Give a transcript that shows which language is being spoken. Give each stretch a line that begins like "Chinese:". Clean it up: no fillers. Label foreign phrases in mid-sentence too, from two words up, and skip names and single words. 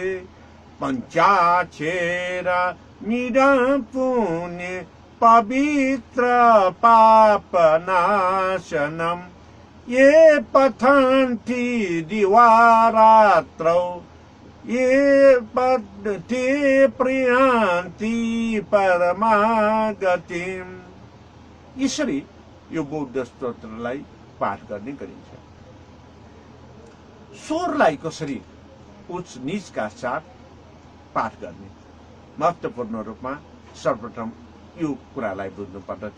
Sanskrit: पञ्चाक्षर मिदं पुण्य पवित्र पापनाशनम् ये पठन्ति दिवारात्रौ ये पठन्ति प्रियान्ति परमागतिम्।
Nepali: यसरी यो बौद्ध स्तोत्रलाई पाठ गर्ने गरिन्छ। स्वरलाई कसरी उच्च नीचका साथ पाठ गर्ने महत्वपूर्ण रूपमा सर्वप्रथम यो कुरालाई बुझ्नु पर्दछ।